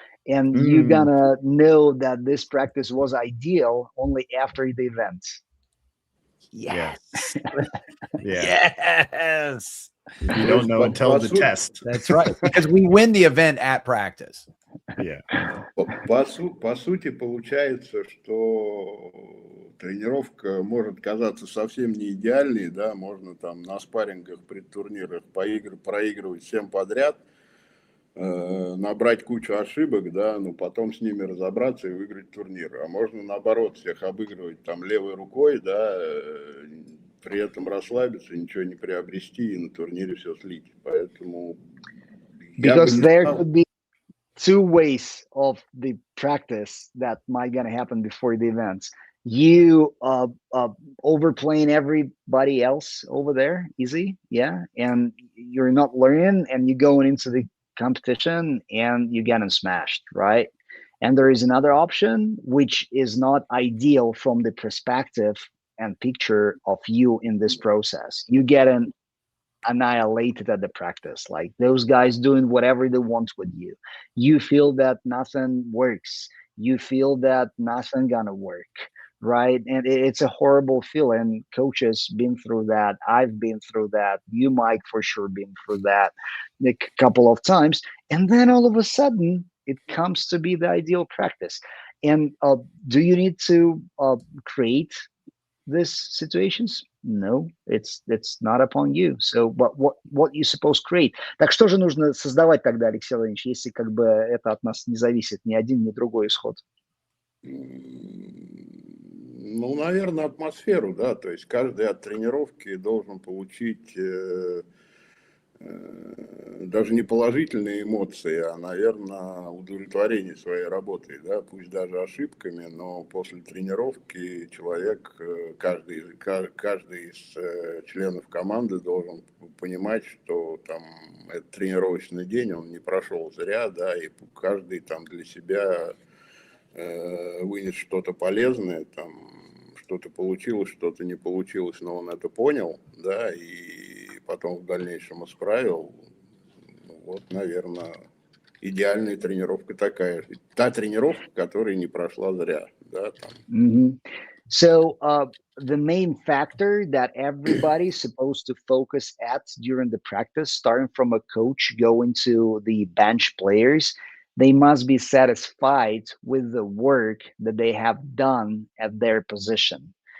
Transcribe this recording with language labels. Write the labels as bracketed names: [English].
[English] And you're gonna know that this practice was ideal only after the event. Yes. Yeah. Yes. You don't know until the test. That's right. Because we win the event at practice. Yeah. [Russian] По сути, получается, что тренировка может казаться совсем не идеальной, да, можно там на спаррингах, предтурнирах проигрывать всем подряд, набрать кучу ошибок, да, но потом с ними разобраться и выиграть турнир. А можно наоборот всех обыгрывать там левой рукой, да, при этом расслабиться, ничего не приобрести и на турнире все слить. Поэтому [English] because there could be two ways of the practice that might gonna happen before the events. You overplaying everybody else over there, easy, yeah, and you're not learning, and you're going into the competition and you're getting smashed, right? And there is another option which is not ideal from the perspective and picture of you in this process. You get annihilated at the practice, like those guys doing whatever they want with you. You feel that nothing works. You feel that nothing gonna work, right? And it's a horrible feeling. Coaches been through that. I've been through that. You, Mike, for sure been through that a couple of times. And then all of a sudden, it comes to be the ideal practice. And do you need to create these situations? No, it's not upon you. So, but what you supposed to create? [Russian] Так что же нужно создавать тогда, Алексей Владимирович, если как бы это от нас не зависит, ни один, ни другой исход? Ну, наверное, атмосферу, да, то есть каждый от тренировки должен получить даже не положительные эмоции, а, наверное, удовлетворение своей работой, да, пусть даже ошибками, но после тренировки человек, каждый из членов команды должен понимать, что там этот тренировочный день, он не прошел зря, да, и каждый там для себя вынес что-то полезное, там что-то получилось, что-то не получилось, но он это понял, да, и потом в дальнейшем исправил. Вот, наверное, идеальная тренировка такая. Та тренировка, которая не прошла зря, да, там. [English] So the main factor that everybody's supposed to focus at during the practice, starting from a coach going to the bench players, they must be satisfied with the work that they have done at their position.